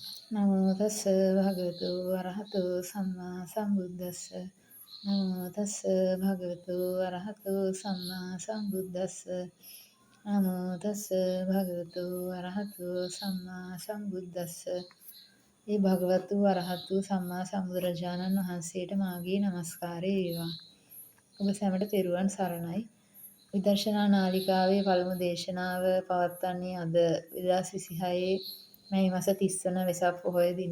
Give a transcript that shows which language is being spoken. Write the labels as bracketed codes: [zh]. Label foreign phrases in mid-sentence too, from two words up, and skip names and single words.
[pi] නමෝ තස්ස භගවතු වරහතු සම්මා සම්බුද්දස්ස නමෝ තස්ස භගවතු වරහතු සම්මා සම්බුද්දස්ස නමෝ තස්ස භගවතු වරහතු සම්මා සම්බුද්දස්ස [si] ඒ භගවතු වරහතු සම්මා සම්බුදුරජාණන් වහන්සේට මාගේ නමස්කාරය වේවා. ඔබ සැමට තෙරුවන් සරණයි. විදර්ශනා නාලිකාවේ පළමු දේශනාව පවත්වන්නේ අද 2026 මැයි මාස 30 වන වෙසක් පොහොය දින.